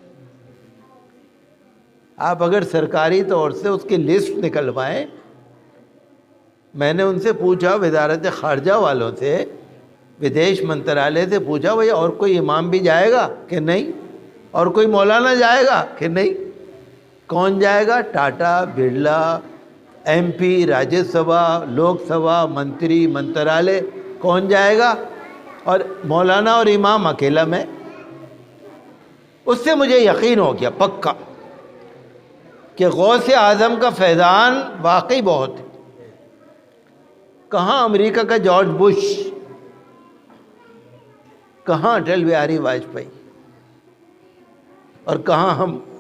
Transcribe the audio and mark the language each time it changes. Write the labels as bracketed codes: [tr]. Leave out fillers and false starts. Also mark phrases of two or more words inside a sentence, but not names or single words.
[ur] آپ اگر سرکاری طور سے اس کی لسٹ نکلوائیں, میں نے ان سے پوچھا, وزارت خارجہ والوں سے, ودیش منترالیہ سے پوچھا, بھئی اور کوئی امام بھی جائے گا کہ نہیں, اور کوئی مولانا جائے گا کہ نہیں. کون جائے گا؟ ٹاٹا, برلا, ایم پی, راجیہ سبھا, لوک سبھا, منتری, منترالیہ, کون جائے گا؟ اور مولانا اور امام اکیلا میں. اس سے مجھے یقین ہو گیا پکا کہ غوث اعظم کا فیضان واقعی بہت ہے. کہاں امریکہ کا جارج بش, کہاں اٹل بہاری واجپئی, اور کہاں ہم.